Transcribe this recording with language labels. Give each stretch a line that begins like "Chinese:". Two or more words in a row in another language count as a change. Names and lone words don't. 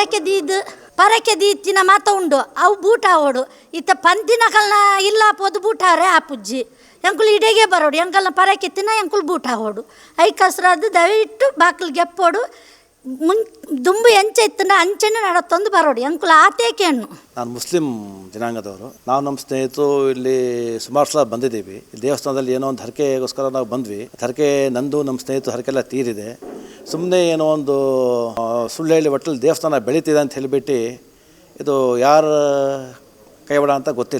Tulu: ಪರಕೆ ದೀತಿನ ಮಾತ ಉಂಡು ಅವು ಬೂಟ ಓಡು ಇತ್ತ ಪಂತಿನ ಕಲ್ನ ಇಲ್ಲ ಪೋದು ಬೂಟಾರೆ ಆ ಪುಜ್ಜಿ ಎಂಕುಲ್ ಇಡೆಗೆ ಬರೋಡು ಎಂಕಲ್ನ ಪರಕೆ ತಿನ್ನ ಎಂಕುಲ್ ಬೂಟ ಓಡು ಐಕಸ್ರದು ದಯವಿಟ್ಟು ಬಾಕಿಲ್ ಗೆಪ್ಪೋಡು ದುಂಬು ಎಂಚೆ ಇತ್ತಂಡ ಅಂಚೆನೆ ನಡತ್ತೊಂದು ಬರೋಡು ಎಂಕುಲ ಆತೇಕೇನು.
Kannada: ನಾನು ಮುಸ್ಲಿಂ ಜನಾಂಗದವರು. ನಾವು ನಮ್ಮ ಸ್ನೇಹಿತರು ಇಲ್ಲಿ ಸುಮಾರು ಸಲ ಬಂದಿದ್ದೀವಿ. ದೇವಸ್ಥಾನದಲ್ಲಿ ಏನೋ ಒಂದು ಹರಕೆಗೋಸ್ಕರ ನಾವು ಬಂದ್ವಿ. ಹರಕೆ ನಂದು ನಮ್ಮ ಸ್ನೇಹಿತರು ಹರಕೆಲ್ಲ ತೀರಿದೆ. ಸುಮ್ಮನೆ ಏನೋ ಒಂದು ಸುಳ್ಳು ಹೇಳಿ ಒಟ್ಟಲ್ಲಿ ದೇವಸ್ಥಾನ ಬೆಳೀತಿದೆ ಅಂತ ಹೇಳಿಬಿಟ್ಟು ಇದು ಯಾರ ಕೈವಾಡ ಅಂತ ಗೊತ್ತಿಲ್ಲ.